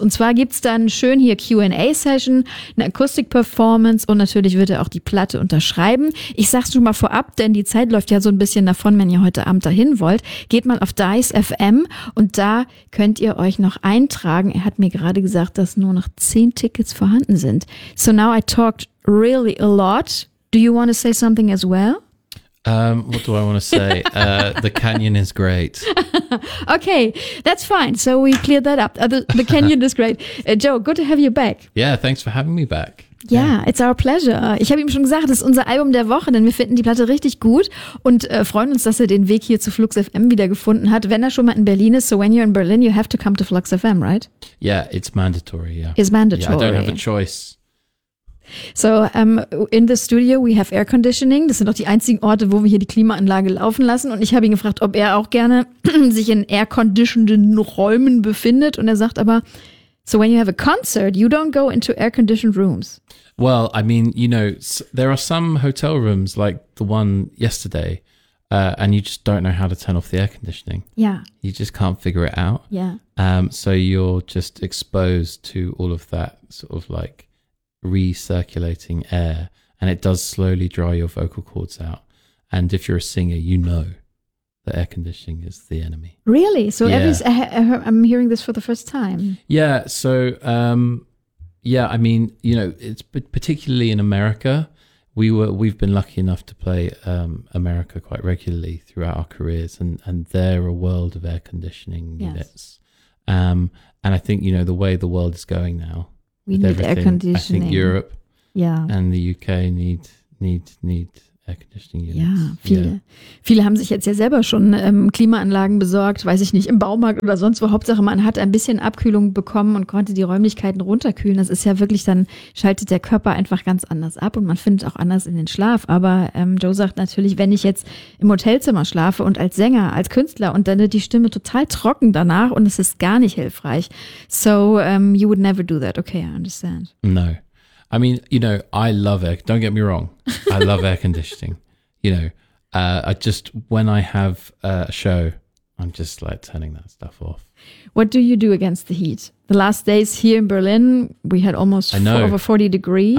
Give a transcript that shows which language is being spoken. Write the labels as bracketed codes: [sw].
[de] Und zwar gibt's dann schön hier Q&A-Session, eine Akustik-Performance und natürlich wird er auch die Platte unterschreiben. Ich sag's schon mal vorab, denn die Zeit läuft ja so ein bisschen davon, wenn ihr heute Abend dahin wollt. Geht mal auf Dice FM und da könnt ihr euch noch eintragen. Er hat mir gerade gesagt, dass nur noch 10 Tickets vorhanden sind. [en] So now I talked really a lot. Do you want to say something as well? What do I want to say? The Canyon is great. Okay, that's fine. So we cleared that up. The Canyon is great. Joe, good to have you back. Yeah, thanks for having me back. Yeah, it's our pleasure. [de] Ich habe ihm schon gesagt, das ist unser Album der Woche, denn wir finden die Platte richtig gut und freuen uns, dass er den Weg hier zu Flux FM wieder gefunden hat, wenn er schon mal in Berlin ist. [en] So when you're in Berlin, you have to come to Flux FM, right? Yeah, it's mandatory, yeah. It's mandatory. Yeah, I don't have a choice. So, in the studio we have air conditioning. [de] Das sind doch die einzigen Orte, wo wir hier die Klimaanlage laufen lassen. Und ich habe ihn gefragt, ob er auch gerne sich in air-conditioneden Räumen befindet. Und er sagt aber, [en] so when you have a concert, you don't go into air-conditioned rooms. Well, I mean, you know, there are some hotel rooms like the one yesterday, and you just don't know how to turn off the air conditioning. Yeah. You just can't figure it out. Yeah. So you're just exposed to all of that sort of like recirculating air, and it does slowly dry your vocal cords out. And if you're a singer, you know that air conditioning is the enemy. Really? So I'm hearing this for the first time. Yeah. So, I mean, you know, it's particularly in America, we've been lucky enough to play America quite regularly throughout our careers, and they're a world of air conditioning units. And I think, you know, the way the world is going now, we need air conditioning. I think Europe and the UK need air conditioning units. [de] Ja, viele haben sich jetzt ja selber schon Klimaanlagen besorgt, weiß ich nicht, im Baumarkt oder sonst wo. Hauptsache, man hat ein bisschen Abkühlung bekommen und konnte die Räumlichkeiten runterkühlen. Das ist ja wirklich, dann schaltet der Körper einfach ganz anders ab und man findet auch anders in den Schlaf. Aber Joe sagt natürlich, wenn ich jetzt im Hotelzimmer schlafe und als Sänger, als Künstler, und dann wird die Stimme total trocken danach und es ist gar nicht hilfreich. [en] So you would never do that. Okay, I understand. No. I mean, you know, I love air, don't get me wrong, I love air conditioning, you know, I just, when I have a show, I'm just like turning that stuff off. What do you do against the heat? The last days here in Berlin, we had almost over 40 degrees.